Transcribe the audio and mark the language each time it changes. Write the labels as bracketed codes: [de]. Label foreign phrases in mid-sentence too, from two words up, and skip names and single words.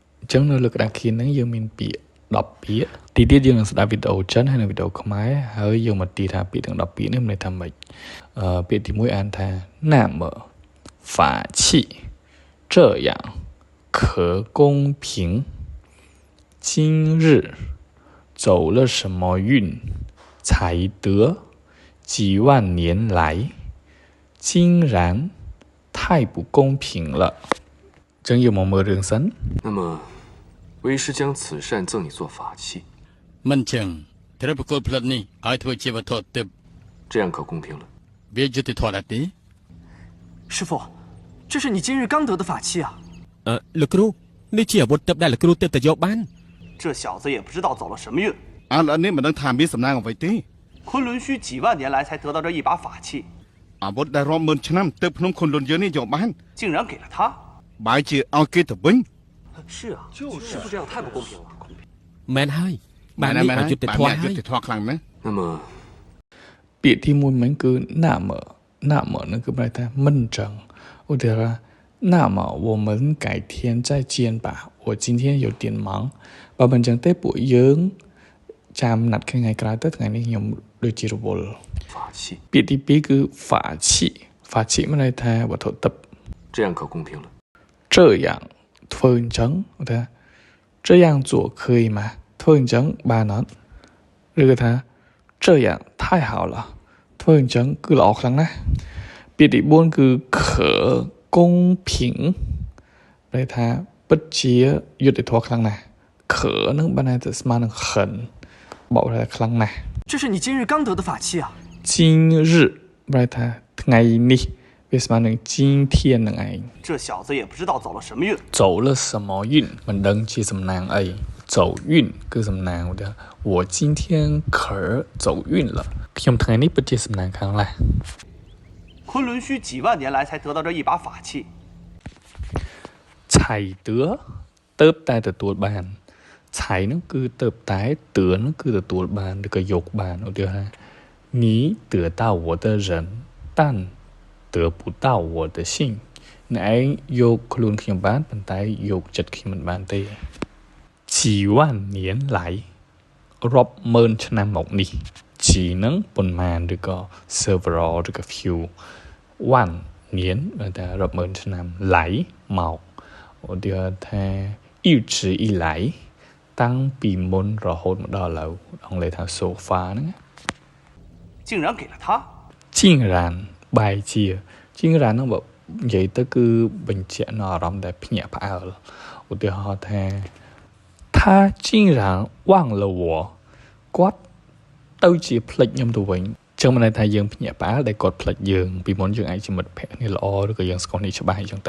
[km] ចឹងនៅលើក្តារខៀនហ្នឹងយើងមានពាក្យ10ពាក្យទីទៀតយើងនឹងស្ដាប់វីដេអូចិនហើយនិងវីដេអូខ្មែរហើយយើងមកទីថាពាក្យទាំង10ពាក្យនេះមានន័យថាម៉េចពាក្យទី1អានថា [zh] 那么法器这样可公平今日走了什么运才得几万年来竟然太不公平了 [km] ចឹងយើងមកមើលរឿងសិន [zh] 那么为师将此扇赠你做法器 [km] មិនចឹងត្រូវប្រគល់ផ្លិតនេះឲ្យធ្វើជាវត្ថុទិព្វ [zh] 这样可公平了 [km] វាយុត្តិធម៌ដែរទេ [zh] 师傅这是你今日刚得的法器啊 [km] លោកគ្រូនេះជាអាវុធទិព្វដែលលោកគ្រូទិព្វទៅយកបាន [zh] 这小子也不知道走了什么运 [km] ឥឡូវនេះមិនដឹងថាមានសំណាងអ្វីទេ [zh] 昆仑虚几万年来才得到这一把法器 [km] អាវុធដែលរាប់ម៉ឺនឆ្នាំទើបភ្នំខុនលុនយើងនេះយកបាន [zh] 竟然给了他 [km] បែរជាឲ្យគេទៅវិញ [zh] 是啊就是师傅这样太不公平了 [km] មែនហើយបែបនេះអយុត្តិធម៌ហើយ យុត្តិធម៌ខ្លាំងណាស់ [zh] 那么 [km] ពាក្យទី1មិញគឺ那么នឹងគឺប្រែថាមិនចឹងឧទាហរណ៍ [zh] 那么我们改天再见吧我今天有点忙 [km] បើមិនចឹងទេពួកយើងចាំណាត់ថ្ងៃក្រោយទៅថ្ងៃនេះខ្ញុំដូចជារវល់ [zh] 法器 [km] ពាក្យទី2គឺ法器មានន័យថាវត្ថុទិព្វ [zh] 这样可公平了 [km] 这样ធ្វើអញ្ចឹងថា [zh] 这样做可以吗 [km] ធ្វើអញ្ចឹងបានអត់ឬក៏ថា [zh] 这样太好了 [km] ធ្វើអញ្ចឹងគឺល្អខ្លាំងណាស់ពាក្យទី4គឺ [zh] 可公平 [km] ន័យថាពិតជាយុត្តិធម៌ខ្លាំងណាស់可នឹងបានតែស្មើនឹង很បកថាខ្លាំងណាស់ [zh] 这是你今日刚得的法器啊 [km] 今日បានថាថ្ងៃនេះវាស្មើនឹង今天នឹងឯង [zh] 这小子也不知道走了什么运走了什么运 [km] មិនដឹងជាសំណាងអី走运គឺសំណាងឧទាហរណ៍ [zh] 我今天可走运了 [km] ខ្ញុំថ្ងៃនេះពិតជាសំណាងខ្លាំងណាស់ [zh] 昆仑虚几万年来才得到这一把法器 [km] ឆៃទឿទៅតែទទួលបានឆៃនោះគឺទៅតែទឿនោះគឺទទួលបានឬក៏យកបានឧទាហរណ៍ [zh] 你得到我的人但得不到我的心 [km] អ្នកឯងយកខ្លួនខ្ញុំបានប៉ុន្តែយកចិត្តខ្ញុំមិនបានទេ [zh] 几万年来 [km] រាប់ម៉ឺនឆ្នាំមកនេះជីនឹងប៉ុន្មានឬក៏ several ឬក៏ few one 年តែរាប់ម៉ឺនឆ្នាំឡៃមកឧទាហរណ៍ថា一直以来តាំងពីមុនរហូតមកដល់ឥឡូវអង់គ្លេសថា [en] so far [km] ហ្នឹង [zh] 竟然给了他 [km] 竟然បែរជា竟然ហ្នឹងបើនិយាយទៅគឺបញ្ជាក់នៅអារម្មណ៍ដែលភ្ញាក់ផ្អើលឧទាហរណ៍ថា [zh] 他竟然忘了我 [km] គាត់ទៅជាផ្លិចខ្ញុំទៅវិញចឹងមិនន័យថាយើងភ្ញាក់ផ្អើលដែលគាត់ផ្លិចយើងពីមុនយើងអាចជាមិត្តភក្តិគ្នាល្អឬក៏យើងស្គាល់គ្នាច្បាស់អញ្ចឹงទៅ